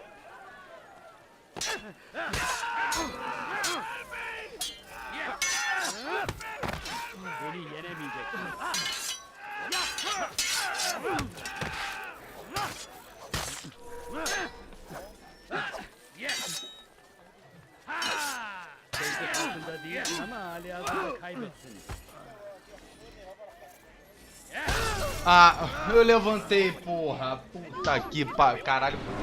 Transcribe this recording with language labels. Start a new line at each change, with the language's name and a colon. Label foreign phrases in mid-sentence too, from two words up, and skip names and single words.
Turkish: Beni yenemeyeceksin. Teyze karşında değil ama halihazırda kaybettin.
Portuguese: Ah, eu levantei, porra. Puta que pariu. Caralho.